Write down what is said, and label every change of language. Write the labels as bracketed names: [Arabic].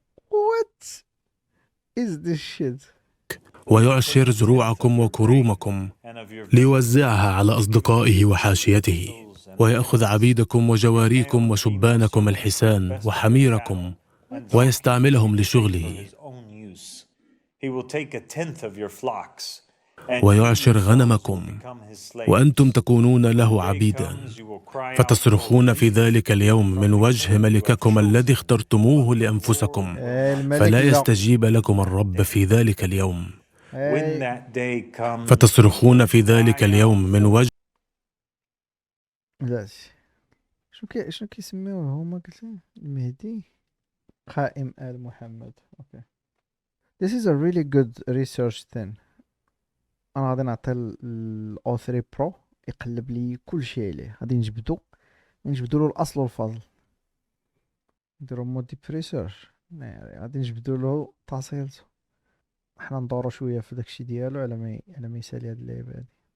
[English] what is this shit؟ [Arabic] ويعشر زروعكم وكرومكم [English] and of your [Arabic] ليوزعها على أصدقائه وحاشيته، ويأخذ عبيدكم وجواريكم وشبانكم الحسان وحميركم ويستعملهم [English] for [Arabic] لشغله، [English] his own use. He will take 1/10 of your flocks [Arabic] ويعشر غنمكم وأنتم تكونون له عبيدا، فتصرخون في ذلك اليوم من وجه ملككم الذي اخترتموه لأنفسكم، الملك فلا لا. يستجيب لكم الرب في ذلك اليوم. إيه، فتصرخون في ذلك اليوم من وجه لا شنو كيسميوه هما قلت لي؟ المهدي قائم آل محمد. اوكي. [English] This is a really good research thing. [Arabic] انا غادي نعطي الاو 3 برو يقلب لي كل شيء عليه. غادي نجبدو له الاصل والفضل، نديرو مود بريسيرش، غادي نجبدو له تفاصيلته. حنا ندورو شويه في داكشي ديالو على ما يسالي هاد اللعبه هادي.